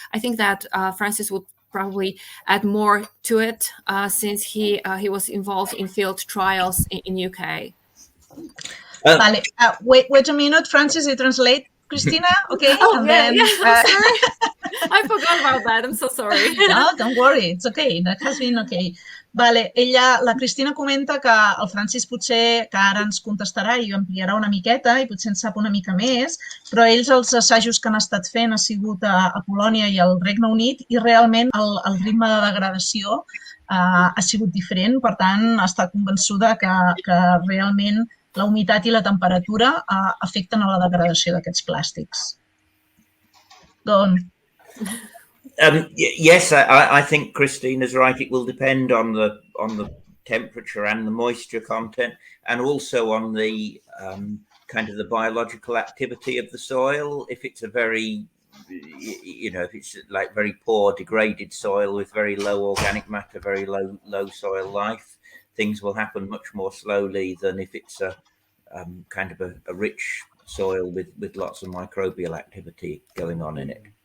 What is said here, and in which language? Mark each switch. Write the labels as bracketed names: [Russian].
[English] I think that Francis would probably add more to it since he was involved in field trials in UK. Vale. Wait a minute, Francis, I translate. Krystyna, okay? Oh, and then, sorry. I forgot about that. I'm so sorry. No, don't worry. It's okay. That has been okay. [Catalan] Vale, la Krystyna comenta que el Francis potser, que ara ens contestarà i ampliarà una miqueta i potser en sap una mica més, però ells els assajos que han estat fent ha sigut a Polònia i al Regne Unit, i realment el ritme de degradació ha sigut diferent. Per tant, està convençuda que realment la humitat i la temperatura afecten a la degradació d'aquests plàstics. [English] Go on. Yes, I think Krystyna's right. It will depend on the temperature and the moisture content, and also on the kind of the biological activity of the soil. If it's a very, if it's like very poor degraded soil with very low organic matter, very low soil life, things will happen much more slowly than if it's a kind of a rich soil with lots of microbial activity going on in it.